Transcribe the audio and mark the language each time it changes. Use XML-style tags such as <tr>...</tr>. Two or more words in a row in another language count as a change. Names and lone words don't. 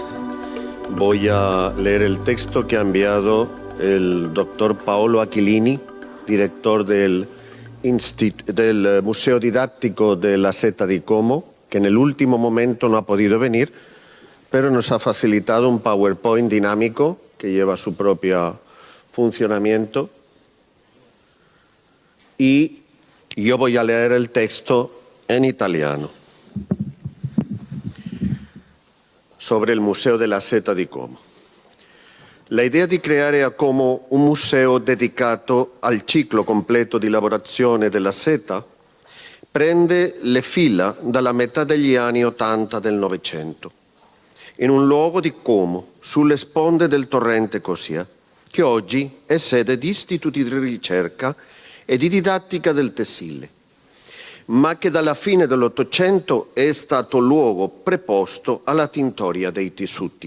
<es>Voy a leer el texto que ha enviado el doctor Paolo Aquilini, director del Museo Didáctico de la Seta di Como, que en el último momento no ha podido venir, pero nos ha facilitado un PowerPoint dinámico que lleva su propio funcionamiento. Y yo voy a leer el texto en italiano sobre il Museo della Seta di Como.</es> <it>La idea di creare a Como un museo dedicato al ciclo completo di lavorazione della seta prende le fila dalla metà degli anni '80 del Novecento, in un luogo di Como, sulle sponde del torrente Cosia, che oggi è sede di istituti di ricerca e di didattica del tessile, ma che dalla fine dell'Ottocento è stato luogo preposto alla tintoria dei tessuti.</it>